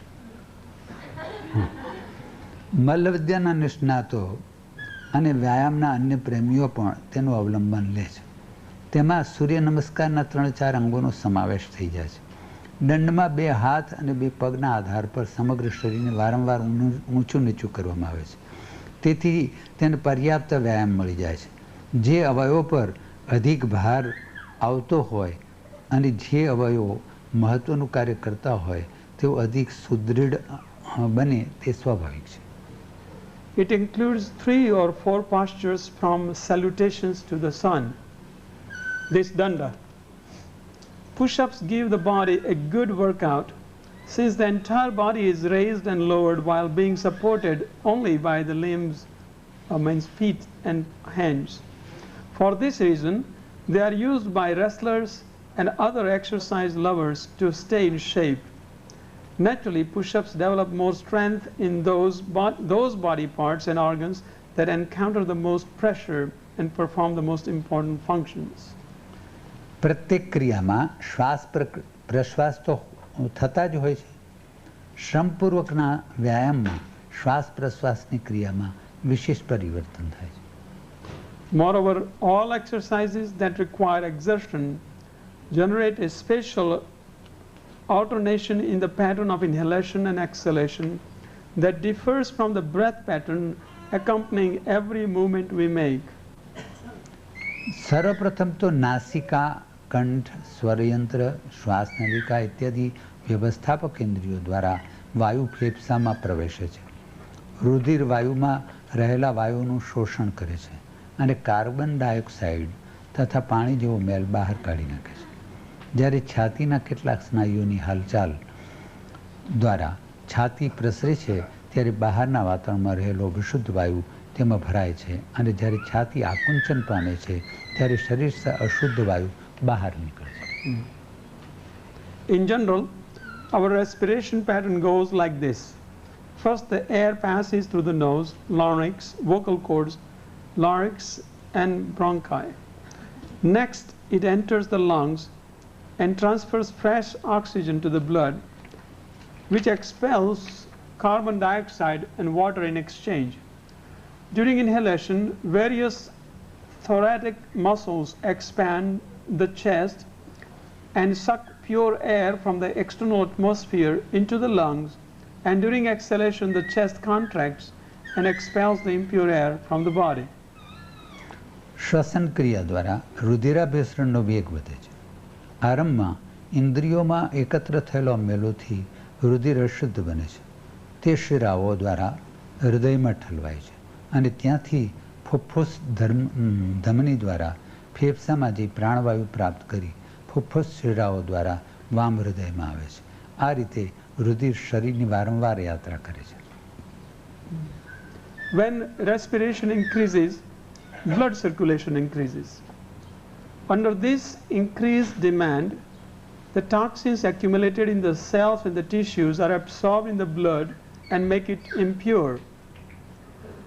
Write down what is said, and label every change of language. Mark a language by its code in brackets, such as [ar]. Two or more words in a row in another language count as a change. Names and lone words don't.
[gu] મલ્લવિદ્યાના નિષ્ણાતો અને વ્યાયામના અન્ય પ્રેમીઓ પણ તેનું અવલંબન લે છે. તેમાં સૂર્ય નમસ્કારના 3-4 અંગોનો સમાવેશ થઈ જાય છે. દંડમાં બે હાથ અને બે પગના આધાર પર સમગ્ર શરીરને વારંવાર ઊંચું નીચું કરવામાં આવે છે. તેથી તેને પર્યાપ્ત વ્યાયામ મળી જાય છે. જે અવયવો પર અધિક ભાર આવતો હોય અને જે અવયવો મહત્વનું કાર્ય કરતા હોય તેઓ અધિક સુદૃઢ બને તે સ્વાભાવિક છે. [en] It includes 3 or 4 postures from salutations to the sun. This danda. Push-ups give the body a good workout since the entire body is raised and lowered while being supported only by the limbs, means feet and hands. For this reason, they are used by wrestlers and other exercise lovers to stay in shape. Naturally, push-ups develop more strength in those body parts and organs that encounter the most pressure and perform the most important functions. [gu] પ્રત્યેક ક્રિયામાં શ્વાસ પ્રશ્વાસ તો થતા જ હોય છે. શ્રમપૂર્વકના વ્યાયામમાં શ્વાસ પ્રશ્વાસની ક્રિયામાં વિશેષ પરિવર્તન થાય છે. [en] Moreover, all exercises that require exertion generate a special alternation in the pattern of inhalation and exhalation that differs from the breath pattern accompanying every movement we make. [gu] સર્વપ્રથમ તો નાસિકા, કંઠ, સ્વરયંત્ર, શ્વાસનલિકા ઇત્યાદિ વ્યવસ્થાપક ઇન્દ્રિયો દ્વારા વાયુ ફેફસામાં પ્રવેશે છે. રુધિર વાયુમાં રહેલા વાયુનું શોષણ કરે છે અને [en] carbon dioxide [gu] તથા પાણી જેવો મેલ બહાર કાઢી નાખે છે. જ્યારે છાતીના કેટલાક સ્નાયુઓની હાલચાલ દ્વારા છાતી પ્રસરે છે ત્યારે બહારના વાતાવરણમાં રહેલો વિશુદ્ધ વાયુ તેમાં ભરાય છે અને જ્યારે છાતી આકુંચન પામે છે ત્યારે શરીરથી અશુદ્ધ વાયુ બહાર નીકળે છે. [en] In general, our respiration pattern goes like this. First, the air passes through the nose, larynx, vocal cords, larynx and bronchi. Next, it enters the lungs and transfers fresh oxygen to the blood, which expels carbon dioxide and water in exchange. During inhalation, various thoracic muscles expand the chest and suck pure air from the external atmosphere into the lungs, and during exhalation, the chest contracts and expels the impure air from the body. [gu] શ્વસન ક્રિયા દ્વારા રુધિરાભિસરણનો વેગ વધે છે. આરંભમાં ઇન્દ્રિયોમાં એકત્ર થયેલો મેલોથી રુધિર અશુદ્ધ બને છે. તે શિરાઓ દ્વારા હૃદયમાં ઠલવાય છે અને ત્યાંથી ફુફ્ફુસ ધમની દ્વારા ફેફસામાં જઈ પ્રાણવાયુ પ્રાપ્ત કરી ફુફ્ફુસ શિરાઓ દ્વારા વામ હૃદયમાં આવે છે. આ રીતે રુધિર શરીરની વારંવાર યાત્રા કરે છે. [en] When respiration increases, blood circulation increases. Under this increased demand, the toxins accumulated in the cells and the tissues are absorbed in the blood and make it impure.